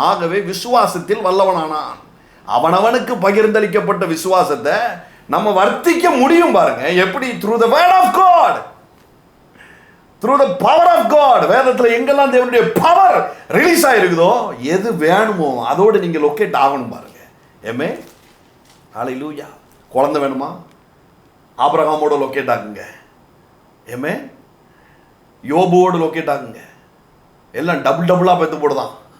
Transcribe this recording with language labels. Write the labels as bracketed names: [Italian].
[Tamil] ஆகவே விசுவாசத்தில் வல்லவனானான். அவனவனுக்கு பகிர்ந்தளிக்கப்பட்ட விசுவாசத்தை நம்ம வர்த்திக்க முடியும் பாருங்க. எப்படி? [English] through the word of God, through the power of God. [Tamil] வேதத்தில் எங்கெல்லாம் தேவனுடைய பவர் ரிலீஸ் ஆகிருக்குதோ, எது வேணுமோ அதோடு நீங்கள் லொக்கேட் ஆகணும் பாருங்க. ஏமே ஹல்லேலூயா. குழந்தை வேணுமா? ஆபிரகாமோட லொக்கேட் ஆகுங்க. ஏமே யோபுவோடு லொக்கேட் ஆகுங்க. எல்லாம் டபுளாக பெற்று போடுதான்.